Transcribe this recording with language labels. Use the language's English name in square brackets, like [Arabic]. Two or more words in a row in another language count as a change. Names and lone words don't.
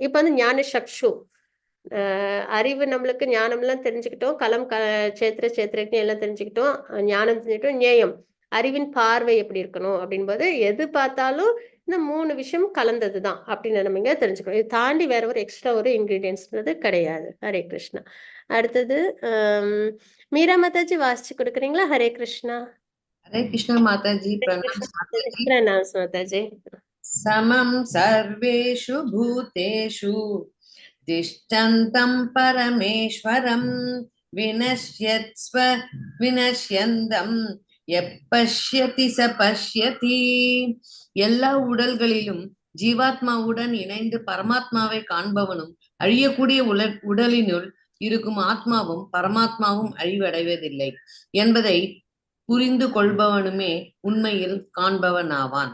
[Tamil] இப்போ வந்து ஞான சக்ஷு அறிவு, நம்மளுக்கு ஞானம்லாம் தெரிஞ்சுக்கிட்டோம், களம் சேத்திரஜ்ஞை எல்லாம் தெரிஞ்சுக்கிட்டோம், ஞானம் தெரிஞ்சுக்கிட்டோம், ஞேயம் அறிவின் பார்வை எப்படி இருக்கணும் அப்படின்போது எது பார்த்தாலும் இந்த 3 விஷயம் கலந்தது தான் அப்படின்னு நம்ம இங்க தெரிஞ்சுக்கணும். இது தாண்டி வேற ஒரு எக்ஸ்ட்ரா ஒரு இன்கிரீடியன்ஸ்ன்றது கிடையாது. ஹரே கிருஷ்ணா. அடுத்தது மீரா மாதாஜி வாசிச்சு கொடுக்குறீங்களா? ஹரே கிருஷ்ணா. [Hindi] हरे कृष्ण माता जी प्रणाम माता जी। प्रणाम माताजी। [Sanskrit] समं सर्वेषु भूतेषु तिष्ठन्तं परमेश्वरं विनश्यत्स्व विनश्यन्दं यः पश्यति स पश्यति। [Tamil] எல்லா உடல்களிலும் ஜீவாத்மாவுடன் இணைந்து பரமாத்மாவை காண்பவனும் அழியக்கூடிய உடலினுள் இருக்கும் ஆத்மாவும் பரமாத்மாவும் அழிவடைவதில்லை என்பதை புரிந்து கொள்பவனுமே உண்மையில் காண்பவன் ஆவான்.